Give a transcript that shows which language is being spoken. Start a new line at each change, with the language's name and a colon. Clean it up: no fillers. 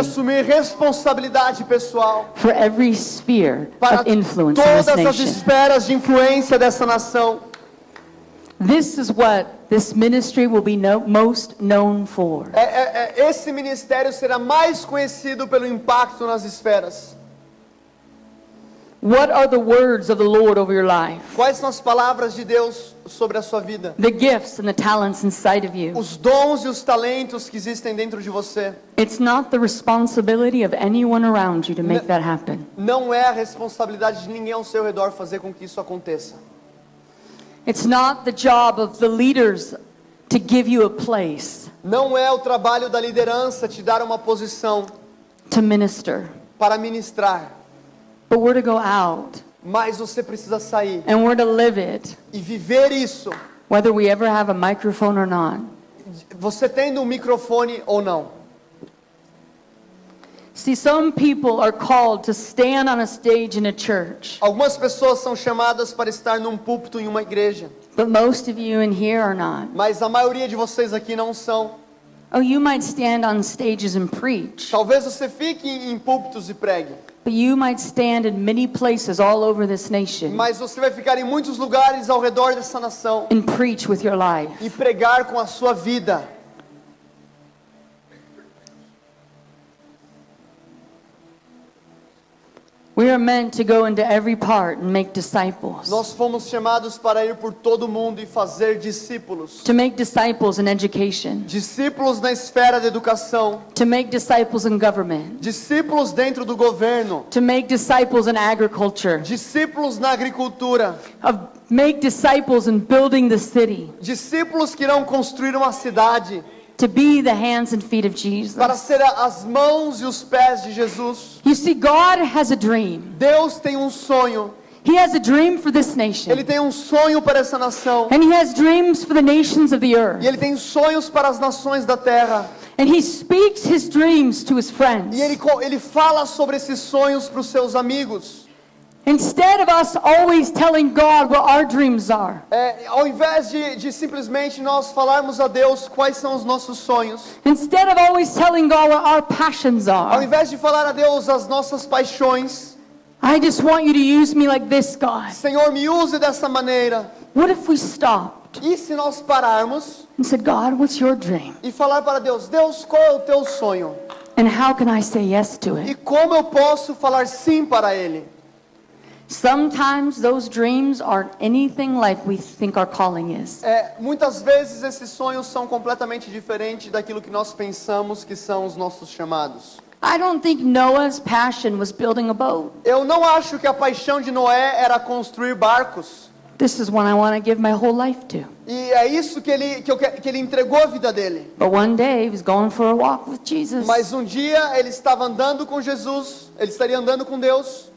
Portuguese: assumir responsabilidade pessoal
English: for every sphere
Portuguese: para
English: of influence in
Portuguese: todas
English: this
Portuguese: as
English: nation.
Portuguese: esferas de influência dessa nação.
English: This is what this ministry will be most known for.
Portuguese: Esse ministério será mais conhecido pelo impacto nas esferas.
English: What are the words of the Lord over your life?
Portuguese: Quais são as palavras de Deus sobre a sua vida?
English: The gifts and the talents inside of you.
Portuguese: Os dons e os talentos que existem dentro de você.
English: It's not the responsibility of anyone around you to make that happen.
Portuguese: Não é a responsabilidade de ninguém ao seu redor fazer com que isso aconteça.
English: It's not the job of the leaders to give you a place
Portuguese: Não é o trabalho da liderança te dar uma posição
English: to minister.
Portuguese: para ministrar,
English: But we're to go out
Portuguese: mas você precisa sair
English: and we're to live it,
Portuguese: e viver isso,
English: whether we ever have a microphone or not.
Portuguese: você tendo um microfone ou não.
English: See, some people are called to stand on a stage in a church,
Portuguese: Algumas pessoas são chamadas para estar num púlpito em uma igreja,
English: but most of you in here are not.
Portuguese: mas a maioria de vocês aqui não são.
English: Oh, you might stand on stages and preach,
Portuguese: Talvez você fique em púlpitos e pregue,
English: but you might stand in many places all over this nation
Portuguese: mas você vai ficar em muitos lugares ao redor dessa nação
English: and preach with your life.
Portuguese: e pregar com a sua vida.
English: We are meant to go into every part and make disciples.
Portuguese: Nós fomos chamados para ir por todo mundo e fazer discípulos.
English: To make disciples in education.
Portuguese: Discípulos na esfera da educação,
English: To make disciples in government.
Portuguese: discípulos dentro do governo,
English: To make disciples in agriculture.
Portuguese: discípulos na agricultura,
English: Make disciples in building the city.
Portuguese: discípulos que irão construir uma cidade
English: To be the hands and feet of
Portuguese: para
English: Jesus.
Portuguese: ser as mãos e os pés de Jesus.
English: You see, God has a dream.
Portuguese: Deus tem um sonho,
English: He has a dream for this
Portuguese: Ele
English: nation.
Portuguese: tem um sonho para essa nação,
English: And He has dreams for the nations of the earth.
Portuguese: e Ele tem sonhos para as nações da terra,
English: And He speaks His dreams to His friends.
Portuguese: e Ele fala sobre esses sonhos para os seus amigos.
English: Instead of us always telling God what our dreams are,
Portuguese: Ao invés de simplesmente nós falarmos a Deus quais são os nossos sonhos,
English: instead of always telling God what our passions
Portuguese: ao
English: are,
Portuguese: invés de falar a Deus as nossas paixões,
English: I just want you to use me like this, God.
Portuguese: Senhor, me use dessa maneira.
English: What if we stopped
Portuguese: E se nós pararmos
English: and said, God, what's your dream?
Portuguese: e falar para Deus, Deus, qual é o teu sonho?
English: And how can I say yes to
Portuguese: E
English: it?
Portuguese: como eu posso falar sim para Ele?
English: Sometimes those dreams aren't anything like we think our calling is.
Portuguese: Muitas vezes esses sonhos são completamente diferentes daquilo que nós pensamos que são os nossos chamados.
English: I don't think Noah's passion was building a boat.
Portuguese: Eu não acho que a paixão de Noé era construir barcos.
English: This is one I want to give my whole life to.
Portuguese: E é isso que ele entregou a vida dele.
English: But one day he was going for a walk with Jesus.
Portuguese: Mas um dia ele estava andando com Jesus, ele estaria andando com Deus.